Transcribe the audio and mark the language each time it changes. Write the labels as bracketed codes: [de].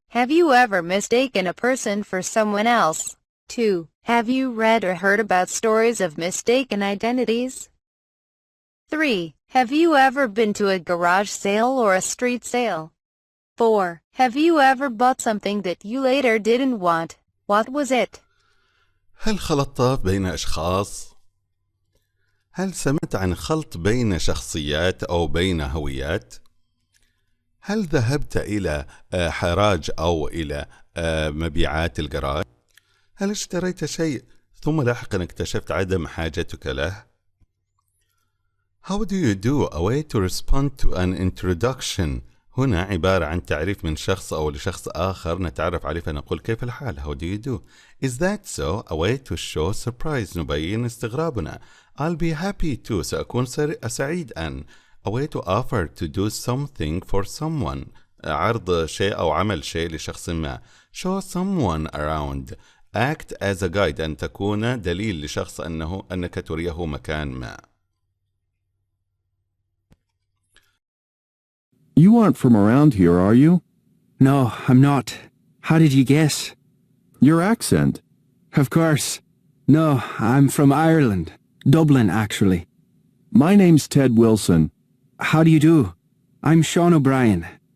[en] Have you ever mistaken a person for someone else? 2. Have you read or heard about stories of mistaken identities? 3. Have you ever been to a garage sale or a street sale? 4. Have you ever bought something that you later didn't want? What was it? [ar] هل خلطت بين أشخاص؟ هل سمعت عن خلط بين شخصيات أو بين هويات؟ هل ذهبت إلى حراج أو إلى مبيعات الجراج؟ هل اشتريت شيء ثم لاحقا اكتشفت عدم حاجتك له؟ [en] How do you do? A way to respond to an introduction. [ar] هنا عبارة عن تعريف من شخص أو لشخص آخر نتعرف عليه فنقول كيف الحال. [en] How do you do? Is that so? A way to show surprise. [ar] نبين استغرابنا. [en] I'll be happy to. [ar] سأكون سعيد أن. [en] A way to offer to do something for someone. [ar] عرض شيء أو عمل شيء لشخص ما. [en] Show someone around. Act as a guide. [ar] أن تكون دليل لشخص أنك تريه مكان ما. [en] You aren't from around here, are you? No, I'm not. How did you guess? Your accent. Of course. No, I'm from Ireland. Dublin, actually. My name's Ted Wilson. How do you do? I'm Sean O'Brien.